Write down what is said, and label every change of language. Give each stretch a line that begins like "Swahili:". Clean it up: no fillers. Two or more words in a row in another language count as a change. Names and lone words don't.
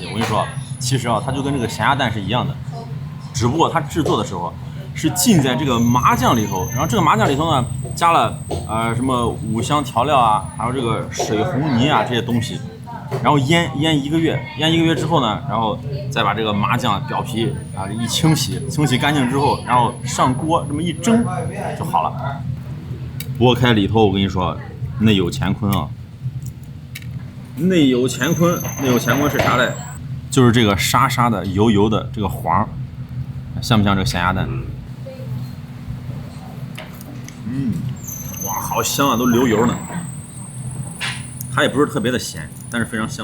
Chinese: 我跟你說，其實啊，它就跟這個鹹鴨蛋是一樣的，只不過它制作的時候是浸在這個麻醬裡頭，然後這個麻醬裡頭呢加了什麼五香調料啊，還有這個水紅泥啊這些東西，然後醃1個月，醃1個月之後呢，然後再把這個麻醬表皮啊一清洗乾淨之後，然後上鍋這麼一蒸就好了。剝開裡頭，我跟你說，內有乾坤啊！内有乾坤，内有乾坤是啥嘞？就是这个沙沙的、油油的这个黄，像不像这个咸鸭蛋？哇，好香啊，都流油呢。它也不是特别的咸，但是非常香。